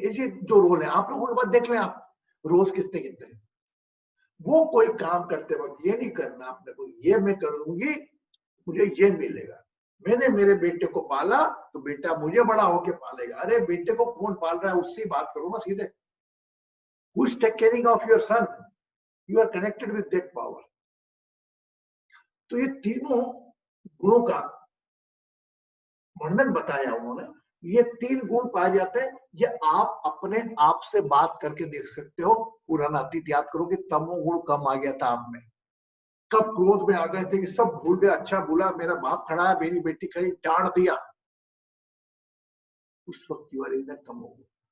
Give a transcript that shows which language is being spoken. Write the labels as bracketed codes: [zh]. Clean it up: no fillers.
[hi] ऐसे जो रोल है आप लोगों के पास देख लें आप, रोल्स कितने कितने हैं। वो कोई काम करते वक्त ये नहीं करना आपने को, ये मैं कर लूंगी मुझे ये मिलेगा। मैंने मेरे बेटे को पाला तो बेटा मुझे बड़ा होके पालेगा। अरे बेटे को कौन पाल रहा है उससे बात करो ना सीधे। [en] Who is taking caring of your son? You are connected with that power. [hi] तो ये तीनों गुणों का वर्णन बताया उन्होंने। ये 3 गुण पाए जाते हैं, ये आप अपने आप से बात करके देख सकते हो। पुराना अतीत याद करो कि तमोगुण कम आ गया था आप में, कब क्रोध में आ गए थे कि सब भूल गए, अच्छा बुला मेरा बाप खड़ा है, मेरी बेटी खड़ी, डांट दिया, उस वक्त [en] you are in the [hi] तमोगुण।